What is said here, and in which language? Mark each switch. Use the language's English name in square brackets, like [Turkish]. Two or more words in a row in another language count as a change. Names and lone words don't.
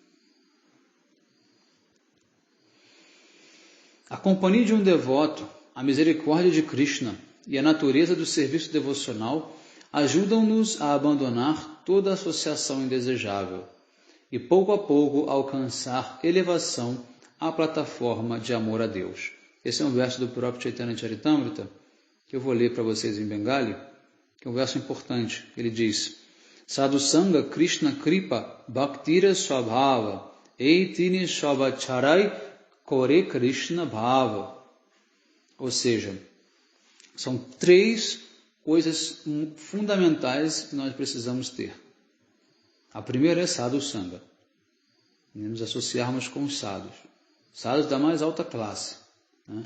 [Portuguese] A companhia de um devoto, a misericórdia de Krishna e a natureza do serviço devocional ajudam-nos a abandonar toda associação indesejável e pouco a pouco alcançar elevação à plataforma de amor a Deus. Esse é um verso do próprio Chaitanya Charitamrita, que eu vou ler para vocês em Bengali, que é um verso importante. Ele diz: [Bangla] সাধু সঙ্গ কৃষ্ণ কৃপা ভক্তির স্বভাব এইতিনি শোভাচারাই করে কৃষ্ণ ভাব. [Portuguese] Ou seja, são 3 coisas fundamentais que nós precisamos ter. A primeira é [Sanskrit] साधु सङ्घ. [Portuguese] Nos associarmos com os sadhus. Sadhus da mais alta classe. Né?